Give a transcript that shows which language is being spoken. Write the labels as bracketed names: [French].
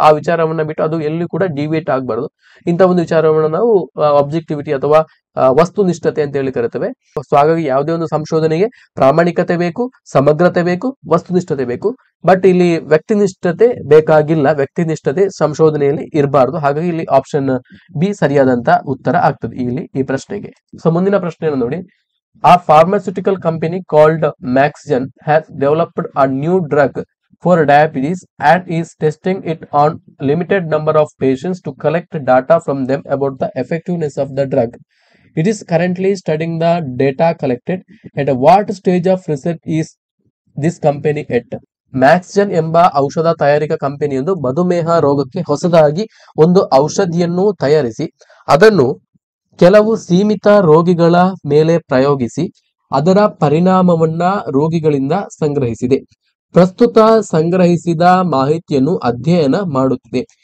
[Kannada] ಆ ವಿಚಾರವನ್ನ ಬಿಟ್ಟು ಅದು ಎಲ್ಲಿ ಕೂಡ ಡಿವಿಯೇಟ್ ಆಗಬಾರದು. ಇಂಥ ಒಂದು ವಿಚಾರವನ್ನ ನಾವು ಅಬ್ಜೆಕ್ಟಿವಿಟಿ ಅಥವಾ ವಸ್ತುನಿಷ್ಠತೆ ಅಂತ ಹೇಳಿ ಕರಿತೇವೆ. ಸೊ ಹಾಗಾಗಿ ಯಾವುದೇ ಒಂದು ಸಂಶೋಧನೆಗೆ ಪ್ರಾಮಾಣಿಕತೆ ಬೇಕು, ಸಮಗ್ರತೆ ಬೇಕು, ವಸ್ತುನಿಷ್ಠತೆ ಬೇಕು. ಬಟ್ ಇಲ್ಲಿ ವ್ಯಕ್ತಿನಿಷ್ಠತೆ ಬೇಕಾಗಿಲ್ಲ, ವ್ಯಕ್ತಿನಿಷ್ಠತೆ ಸಂಶೋಧನೆಯಲ್ಲಿ ಇರಬಾರ್ದು. ಹಾಗಾಗಿ ಇಲ್ಲಿ ಆಪ್ಷನ್ ಬಿ ಸರಿಯಾದಂತ ಉತ್ತರ ಆಗ್ತದೆ ಇಲ್ಲಿ ಈ ಪ್ರಶ್ನೆಗೆ. ಸೊ ಮುಂದಿನ ಪ್ರಶ್ನೆಯನ್ನು ನೋಡಿ. [English] A pharmaceutical company called Maxgen has developed a new drug for diabetes and is testing it on limited number of patients to collect data from them about the effectiveness of the drug. It is currently studying the data collected. At what stage of research is this company at? [Kannada] ಮ್ಯಾಕ್ಸ್ಜನ್ ಎಂಬ ಔಷಧ ತಯಾರಿಕಾ ಕಂಪನಿಯೊಂದು ಮಧುಮೇಹ ರೋಗಕ್ಕೆ ಹೊಸದಾಗಿ ಒಂದು ಔಷಧಿಯನ್ನು ತಯಾರಿಸಿ ಅದನ್ನು ಕೆಲವು ಸೀಮಿತ ರೋಗಿಗಳ ಮೇಲೆ ಪ್ರಯೋಗಿಸಿ ಅದರ ಪರಿಣಾಮವನ್ನ ರೋಗಿಗಳಿಂದ ಸಂಗ್ರಹಿಸಿದೆ. ಪ್ರಸ್ತುತ ಸಂಗ್ರಹಿಸಿದ ಮಾಹಿತಿಯನ್ನು ಅಧ್ಯಯನ ಮಾಡುತ್ತಿದೆ.